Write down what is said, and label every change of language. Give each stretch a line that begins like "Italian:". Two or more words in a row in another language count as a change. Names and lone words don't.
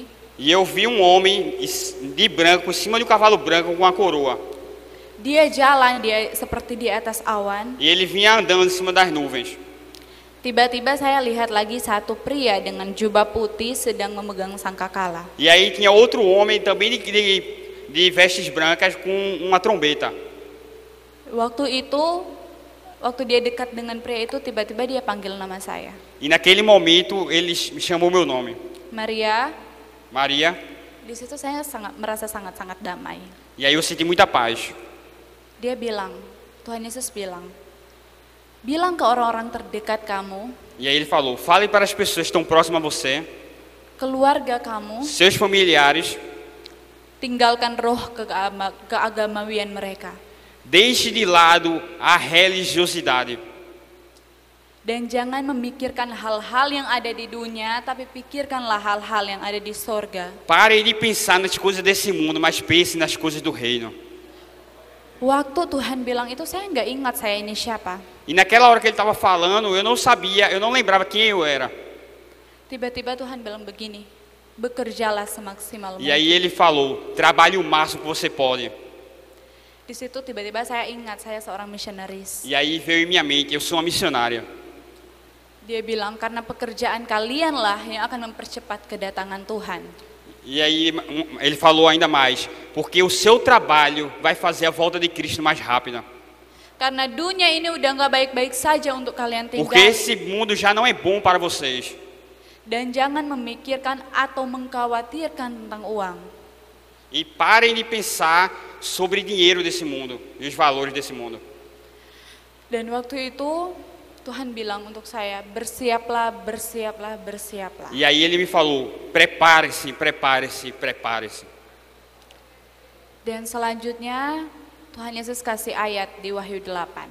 Portuguese: E eu vi um homem de branco, em cima de um cavalo branco com uma coroa.
Indonesian: Dia jalan seperti di atas awan.
Portuguese: E ele vinha andando em cima das nuvens.
Indonesian: Tiba-tiba saya lihat lagi satu pria dengan jubah putih sedang memegang sangkakala.
Portuguese: E aí tinha outro homem também de vestes brancas com uma trombeta.
Indonesian: Waktu dia dekat dengan pria itu, tiba-tiba dia panggil nama saya.
Portuguese: E naquele momento ele me chamou meu nome.
Indonesian: Maria.
Portuguese: Maria.
Indonesian: Di situ saya merasa sangat-sangat damai.
Portuguese: E aí eu senti muita paz.
Indonesian: Dia bilang, Tuhan Yesus bilang ke orang-orang terdekat kamu,
Portuguese: E aí ele falou, fale para as pessoas que estão próximas a você,
Indonesian: keluarga kamu,
Portuguese: seus familiares,
Indonesian: tinggalkan roh keagamawian mereka.
Portuguese: deixe de lado a religiosidade.
Indonesian: Dan jangan memikirkan hal-hal yang ada di dunia, tapi pikirkanlah hal-hal yang ada di sorga.
Portuguese: Pare de pensar nas coisas desse mundo, mas pense nas coisas do reino.
Indonesian: Waktu Tuhan bilang itu, saya nggak ingat saya ini siapa.
Portuguese: E naquela hora que ele estava falando, eu não sabia, eu não lembrava quem eu era.
Indonesian: Tiba-tiba Tuhan bilang begini, bekerjalah semaksimal
Portuguese: E
Indonesian: mungkin.
Portuguese: aí ele falou, trabalhe o máximo que você pode.
Indonesian: Di situ tiba-tiba saya ingat saya seorang misionaris.
Portuguese: E aí veio em minha mente, eu sou uma missionária.
Indonesian: Dia bilang karena pekerjaan kalianlah yang akan mempercepat kedatangan Tuhan.
Portuguese: E aí ele falou ainda mais, porque o seu trabalho vai fazer a volta de Cristo mais rápida.
Indonesian: Karena dunia ini udah nggak baik-baik saja untuk kalian
Portuguese: Porque
Indonesian: tinggal.
Portuguese: esse mundo já não é bom para vocês.
Indonesian: Dan jangan memikirkan atau mengkhawatirkan tentang uang.
Portuguese: E parem de pensar sobre dinheiro desse mundo e os valores desse mundo.
Indonesian: Dan waktu itu Tuhan bilang untuk saya, bersiaplah, bersiaplah, bersiaplah.
Portuguese: E aí ele me falou, prepare-se, prepare-se, prepare-se.
Indonesian: Dan selanjutnya Tuhan Yesus kasih ayat di Wahyu 8.